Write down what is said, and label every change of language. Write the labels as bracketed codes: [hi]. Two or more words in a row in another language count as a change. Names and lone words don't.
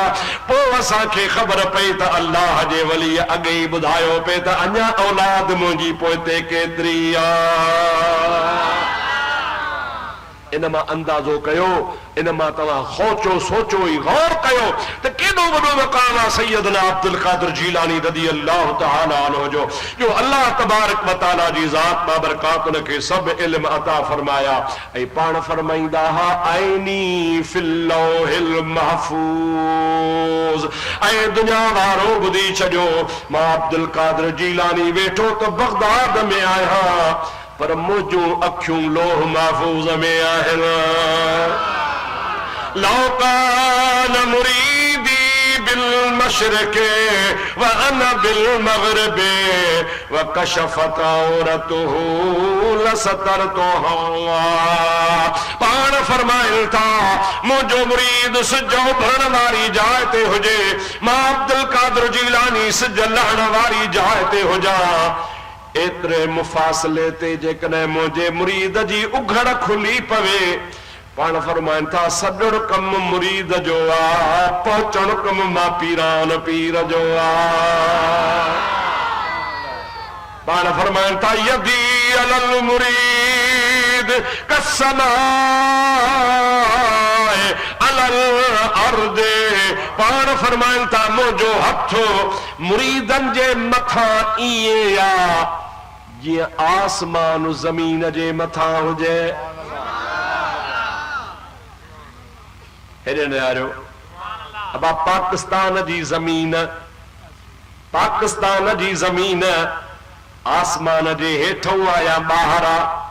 [sd] पोइ असांखे ख़बर पई त अल्लाह जे वली अॻे ई ॿुधायो पए त अञा औलाद मुंहिंजी पोइते केतिरी आहे। इनमा अंदाजो कयो, इनमा तवा सोचो सोचो ही गौर कयो तो केडो वडो मकाम आ सैयदना अब्दुल कादिर जीलानी [ar] رضي الله تعالى عنه [sd] जो अल्लाह तबारक व तआला जी ज़ात बाबरकात उनके सब इल्म अता फरमाया। ऐं पाण फरमाईंदा हा [ar] عيني في اللوح المحفوظ. [sd] ऐं दुनिया वारो ॿुधी छॾियो, मां अब्दुल कादिर जीलानी वेठो तो बगदाद में आया पर मुझो अखियूं लोह महफूज में आहिनि। [ar] لو كان مريدي بالمشرق وأنا بالمغرب وكشفت عورته لسترتها. [sd] पाण फरमाइनि था मुझो मुरीद सिजो भरण वारी जाइ ते हुजे, मां अब्दुल कादिर जीलानी सिज लहण वारी जाइ ते हुजा। एतरे मुफासले ते जेकॾहिं मुंहिंजे मुरीद जी उघड़ खुली पवे, पाण फरमाइनि था सॾण कम मुरीद जो आ, पहुचण कम मां पीरान पीर जो आ। पाण फरमाइनि था [ar] يدي على المريد كالسماء على الأرض. [sd] पाण फरमाइनि था मुंहिंजो हथ मुरीदनि जे मथां ईअं आ जीअं आसमान ज़मीन जे मथां हुजे। हेॾे निहारियो, अबा पाकिस्तान जी ज़मीन, पाकिस्तान जी ज़मीन आसमान जे हेठों आ या ॿाहिरि आ?